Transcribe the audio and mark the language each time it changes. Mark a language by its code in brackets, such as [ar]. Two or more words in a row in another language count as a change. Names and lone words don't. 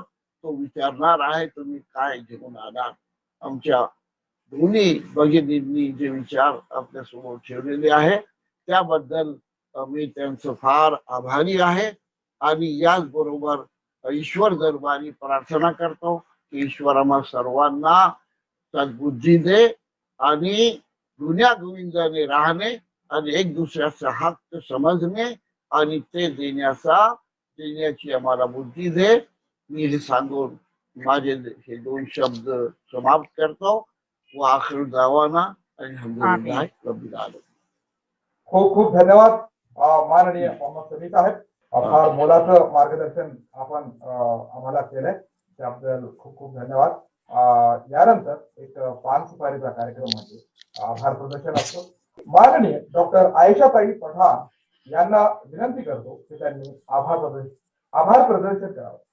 [mr] तो विचारणार आहे तुम्ही काय घेऊन आलात. आमच्या दोन्ही भगिनींनी जे विचार आपल्या समोर ठेवलेले आहे त्याबद्दल मी त्यांचं फार आभारी आहे आणि याचबरोबर ईश्वर दरबारी प्रार्थना करतो की ईश्वर आम्हा सर्वांना सद्बुद्धी दे आणि गुन्ह्या गोविंदाने राहणे आणि एक दुसऱ्याचा हक्क समजणे आणि ते देण्याची आम्हाला बुद्धी दे. मी हे सांगून माझे हे 2 शब्द समाप्त करतो. [ar] وآخر دعوانا الحمد لله رب العالمين. [mr] खूप खूप धन्यवाद माननीय मोहम्मद समी साहेब. फार मोलाचं मार्गदर्शन आपण आम्हाला केलंय त्याबद्दल खूप खूप धन्यवाद. यानंतर एक पान सुपारीचा कार्यक्रम म्हणजे आभार प्रदर्शन असतो. माननीय डॉक्टर आयशाताई पठाण यांना विनंती करतो की त्यांनी आभार प्रदर्शन करावं.